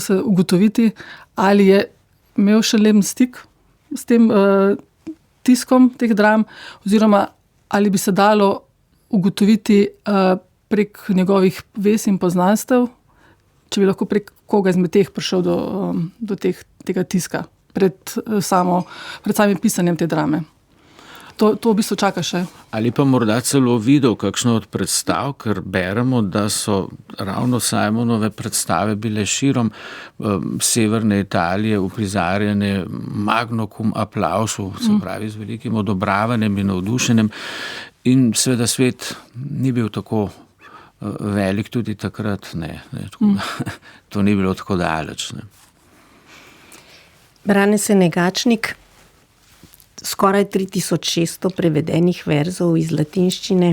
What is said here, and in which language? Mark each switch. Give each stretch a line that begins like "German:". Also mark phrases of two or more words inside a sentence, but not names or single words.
Slovenian: se ugotoviti, ali je imel Schönleben stik s tem tiskom teh dram, oziroma ali bi se dalo ugotoviti prek njegovih vez in poznanstev, če bi lahko prek koga izmed teh prišel do tega tiska pred samim pisanjem te drame. To v bistvu čaka še. Ali pa morda celo videl kakšno od predstav, ker beremo, da so ravno Simonove predstave bile širom severne Italije uprizarjene
Latin: magno cum applausu,
Slovenian: se pravi z velikim odobravanjem in navdušenjem. In seveda svet ni bil tako velik tudi takrat, ne. To ni bilo tako daleč, ne. Brane Senegačnik, skoraj 3600 prevedenih verzov iz latinščine.